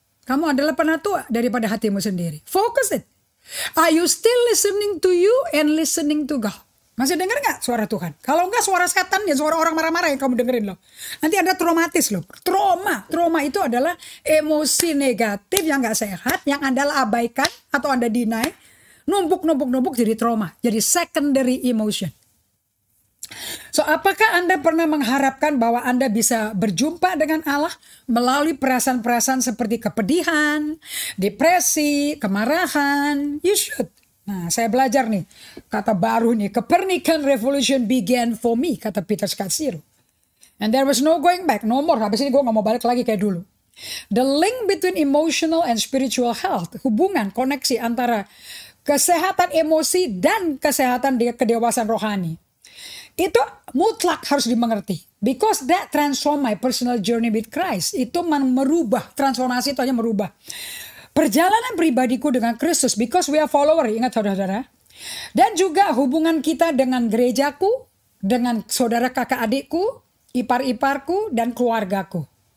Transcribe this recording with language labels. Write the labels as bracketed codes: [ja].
[id] Kamu adalah penatua daripada hatimu sendiri. [en] Focus it. Are you still listening to you and listening to God? [id] Masih dengar gak suara Tuhan? Kalau enggak suara setan ya suara orang marah-marah yang kamu dengerin loh. Nanti Anda traumatis loh. Trauma itu adalah emosi negatif yang gak sehat. Yang Anda abaikan atau Anda deny. Numpuk jadi trauma. Jadi secondary emotion. So apakah Anda pernah mengharapkan bahwa Anda bisa berjumpa dengan Allah melalui perasaan-perasaan seperti kepedihan, depresi, kemarahan? [en] You should. [id] Nah, saya belajar nih kata baru nih, [en] Copernican Revolution began for me, [id] kata Peter Scazzero. [en] And there was no going back, no more. [id] Habis ini gue gak mau balik lagi kayak dulu. [en] The link between emotional and spiritual health, [id] hubungan, koneksi antara kesehatan emosi dan kesehatan kedewasaan rohani. Itu mutlak harus dimengerti. [en] Because that transform my personal journey with Christ. [id] Itu merubah, transformasi itu hanya merubah perjalanan pribadiku dengan Kristus. [en] Because we are follower, [id] ingat saudara-saudara. Dan juga hubungan kita dengan gerejaku, dengan saudara kakak adikku, ipar-iparku, dan keluargaku.